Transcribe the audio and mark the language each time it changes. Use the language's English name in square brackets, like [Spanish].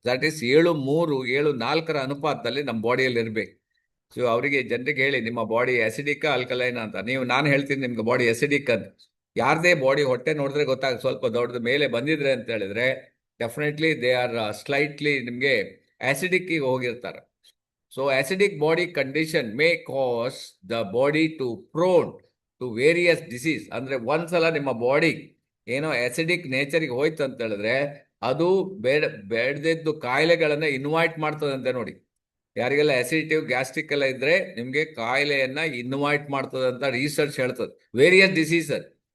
[English] that is [Kannada] 7:3, 7:4 ಅನುಪಾತದಲ್ಲಿ ನಮ್ಮ ಬಾಡಿಯಲ್ಲಿ ಇರಬೇಕು. ಸೊ ಅವರಿಗೆ ಜನರಿಗೆ ಹೇಳಿ, ನಿಮ್ಮ ಬಾಡಿ ಅಸಿಡಿಕ್ ಆಲ್ಕಲೈನ್ ಅಂತ. ನಾನು ಹೇಳ್ತೀನಿ ನಿಮ್ಗೆ ಬಾಡಿ ಅಸಿಡಿಕ್ ಅಂತ. ಯಾರದೇ ಬಾಡಿ ಹೊಟ್ಟೆ ನೋಡಿದ್ರೆ ಗೊತ್ತಾಗುತ್ತೆ, ಸ್ವಲ್ಪ ದೊಡ್ಡದ ಮೇಲೆ ಬಂದಿದ್ರೆ ಅಂತ ಹೇಳಿದ್ರೆ [English] definitely they are slightly [Kannada] ನಿಮಗೆ ಆಸಿಡಿಕ್ ಹೋಗಿರ್ತಾರೆ. [English] So acidic body condition may cause the body to prone to various disease. [Kannada] ಅಂದ್ರೆ ಒಂದ್ಸಲ ನಿಮ್ಮ ಬಾಡಿ ಏನೋ acidic ನೇಚರ್ಗೆ ಹೋಯ್ತು ಅಂತ ಹೇಳಿದ್ರೆ ಅದು ಬೇಡದಿದ್ದು ಕಾಯಿಲೆಗಳನ್ನ ಇನ್ವೈಟ್ ಮಾಡ್ತದಂತೆ ನೋಡಿ. ಯಾರಿಗೆಲ್ಲ ಅಸಿಡಿಟಿವ್ ಗ್ಯಾಸ್ಟ್ರಿಕ್ ಎಲ್ಲ ಇದ್ರೆ ನಿಮ್ಗೆ ಕಾಯಿಲೆಯನ್ನ ಇನ್ವೈಟ್ ಮಾಡ್ತದೆ ಅಂತ ರಿಸರ್ಚ್ ಹೇಳ್ತದೆ. [English] Various diseases.